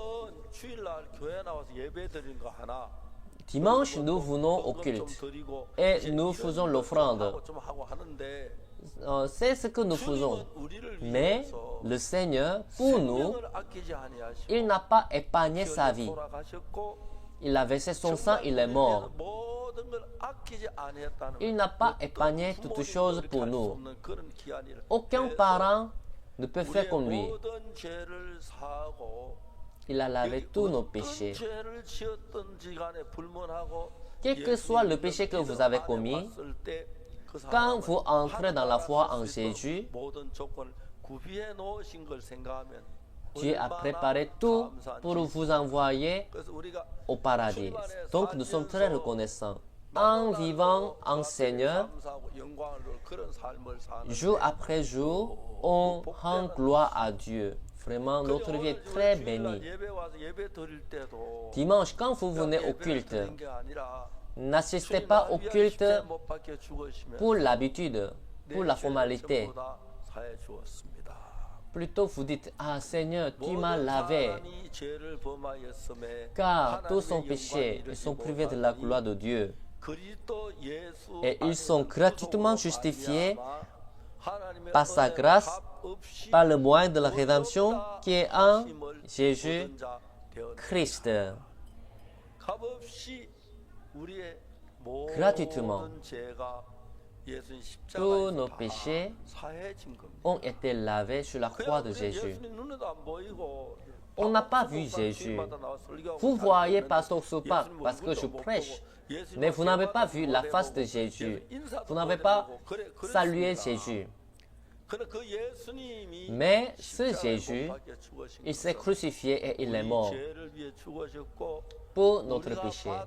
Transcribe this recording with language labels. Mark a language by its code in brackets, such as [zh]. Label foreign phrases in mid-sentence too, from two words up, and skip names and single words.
[fr] Dimanche, nous venons au culte et nous faisons l'offrande. C'est ce que nous faisons. Mais le Seigneur, pour nous, il n'a pas épargné sa vie. il a versé son sang, il est mort. [ko] 모든 걸 아끼지 아니했다는 [fr] Il n'a pas épargné toutes choses pour nous. [ko] 그런 귀한 일을 [fr] Aucun parent ne peut faire [ko] 우리의 [fr] comme lui. [ko] 모든 죄를 사하고 [fr] Il a lavé tous nos péchés. [ko] 죄를 지었던지 간에 불문하고 [fr] Quel que soit le péché que vous avez commis, quand vous entrez dans la foi en Jésus, [ko] 모든 조건을 구비해 놓으신 걸 생각하면 [fr] Dieu a préparé tout pour vous envoyer [ko] 그래서 우리가 [fr] au paradis. Donc nous sommes très reconnaissants. En vivant en Seigneur, [ko] 감사하고 영광을 누릴 그런 삶을 사는 [fr] jour après jour, on rend gloire à Dieu. Vraiment, notre vie est très bénie. [ko] 예배 와서 예배 드릴 때도 [fr] Dimanche, quand vous venez au culte, [ko] 드리는 게 아니라 [fr] n'assistez pas au culte [ko] 못 박혀 죽으시면 [fr] pour l'habitude, pour la formalité. [ko] 전부 다 사해 주었습니다. [fr] Plutôt, vous dites, ah Seigneur, tu m'as lavé, [ko] 사람이 죄를 범하였음에 [fr] car tous sont [ko] 하나님의 [fr] péchés, [ko] 영광을 [fr] ils sont [ko] 이루지 [fr] privés de la [ko] 못하니 [fr] gloire de Dieu. [ko] 그리스도 예수 [fr] Et ils sont [ko] 안에서 [fr] gratuitement [ko] 구속으로 [fr] justifiés [ko] 말미암아 하나님의 [fr] par sa [ko] 은혜에 [fr] grâce, [ko] 값 없이 [fr] par le moyen de la rédemption qui est en [ko] 하심을 [fr] Jésus [ko] 얻은 자 되었느니라. [fr] Christ. [ko] 값 없이 우리의 [fr] Gratuitement. [ko] 모든 죄가 예수님 [fr] Tous nos [ko] 십자가에서 [fr] péchés [ko] 다 사해진 겁니다. [fr] ont été lavés sur la croix [ko] 그냥 [fr] de [ko] 우리 [fr] Jésus. [ko] 예수님 눈에도 안 보이고 [fr] On n'a pas vu Jésus. Vous voyez Pasteur Sopa parce que je prêche, mais vous n'avez pas vu la face de Jésus. Vous n'avez pas salué Jésus. Mais ce Jésus, il s'est crucifié et il est mort pour notre péché.